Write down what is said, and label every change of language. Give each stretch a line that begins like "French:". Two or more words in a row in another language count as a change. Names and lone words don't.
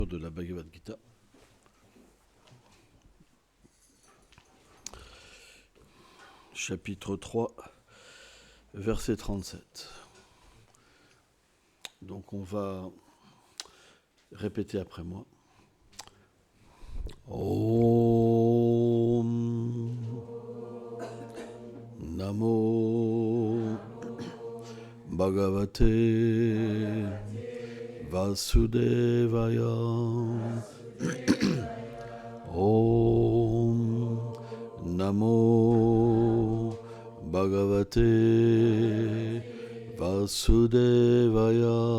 French: De la Bhagavad Gita. Chapitre 3, verset 37. Donc on va répéter après moi.
Sanskrit: Om Namo Bhagavate Vasudevaya. Om Namo Bhagavate Vasudevaya.